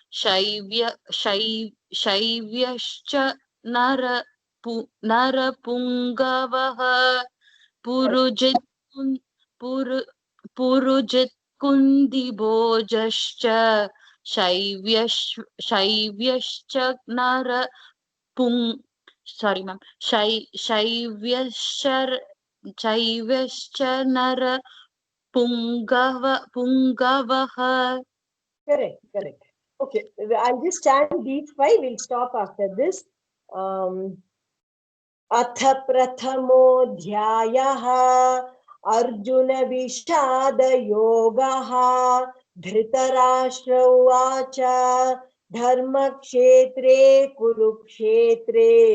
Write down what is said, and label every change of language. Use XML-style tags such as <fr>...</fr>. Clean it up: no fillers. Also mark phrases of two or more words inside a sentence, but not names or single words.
<sa>शैब्यश्च नरपुङ्गवः पुरुजित् कुन्ति भोजश्च शैब्यश्च</sa> <en>sorry ma'am</en> <sa>शैब्यश्च नर पुङ्गवः.</sa> <en>Correct. Okay, I'll just chant these five. We'll stop after this.</en> <sa>अथ प्रथमोऽध्यायः अर्जुनविषादयोगः धृतराष्ट्र उवाच धर्मक्षेत्रे कुरुक्षेत्रे</sa>